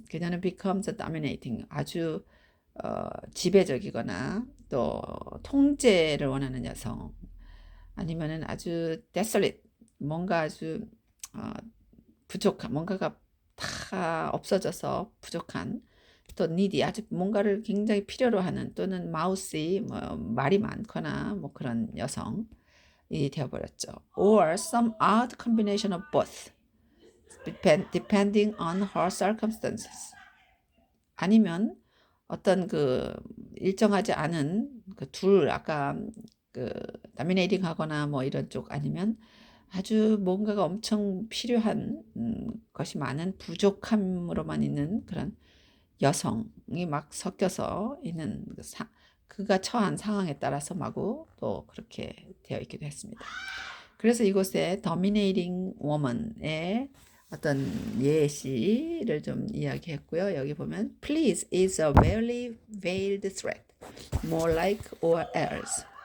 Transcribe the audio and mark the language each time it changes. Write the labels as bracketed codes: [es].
[ko] 그녀는 [en] becomes dominating, [ko] 아주 지배적이거나 또 통제를 원하는 여성, 아니면은 아주 desolate, 뭔가 아주 부족한, 뭔가가 다 없어져서 부족한, 또 needy, 아주 뭔가를 굉장히 필요로 하는, 또는 mousy, 뭐 말이 많거나 뭐 그런 여성이 되어버렸죠. [en] Or some odd combination of both, depending on her circumstances. [ko] 아니면 어떤 그 일정하지 않은 그 둘, 아까 그 dominating 하거나 뭐 이런 쪽, 아니면 아주 뭔가가 엄청 필요한 것이 많은 부족함으로만 있는 그런 여성이 막 섞여서 있는 그가 처한 상황에 따라서 마구 또 그렇게 되어 있기도 했습니다. 그래서 이곳에 dominating woman의 어떤 예시를 좀 이야기했고요. 여기 보면 [en] please is a very veiled threat, more like or else.